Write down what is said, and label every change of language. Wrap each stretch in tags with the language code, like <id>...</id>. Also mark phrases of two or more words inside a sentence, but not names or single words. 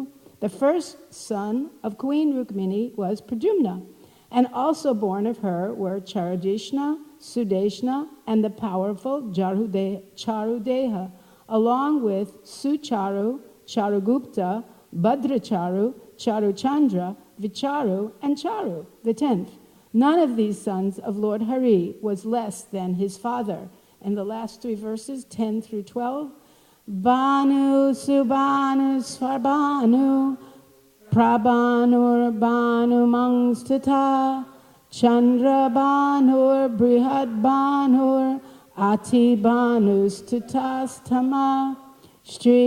<en>The first son of Queen Rukmini was Pradyumna, and also born of her were Charudeshna, Sudeshna, and the powerful Charudeha, along with Sucharu, Charugupta, Bhadracharu, Charuchandra, Vicharu, and Charu, the 10th. None of these sons of Lord Hare was less than his father. And the last 3 verses, 10 through 12, Banu Subanu Svarbanu Prabhanur Banu Mangstata Chandra Banur Brihad Banur Ati Banus Tutastama Shri</en>